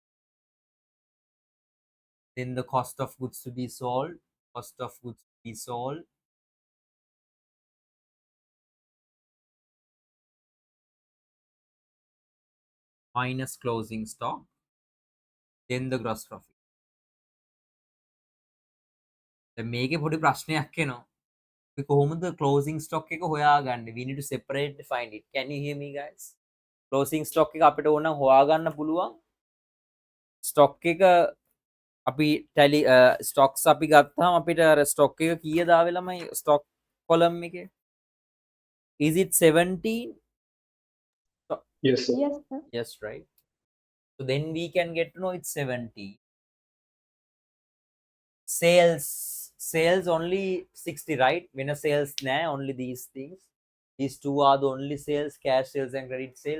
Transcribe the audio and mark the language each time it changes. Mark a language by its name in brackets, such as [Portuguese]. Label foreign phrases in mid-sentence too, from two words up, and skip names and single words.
[English] Then the cost of goods to be sold, cost of goods to be sold, minus closing stock, then the gross profit. [Sinhala] දැන් මේකේ පොඩි ප්‍රශ්නයක් එනවා. අපි කොහොමද [English] closing stock [Sinhala] එක හොයාගන්නේ? [English] We need to separate find it. Can you hear me guys? Closing stock [Sinhala] එක අපිට ඕන නම් හොයාගන්න පුළුවන්. stock එක අපි [English] tally stocks [Sinhala] අපි ගත්තාම අපිට අර stock එක කීයද ආවේ ළමයි [English] stock column [Sinhala] එකේ? [English] Is it 17? Yes, sir. Yes, sir. Yes, right. So then we can get to know it's 70. Sales only 60, right? When a sales nah, only these things. These two are the only sales, cash sales and credit sales.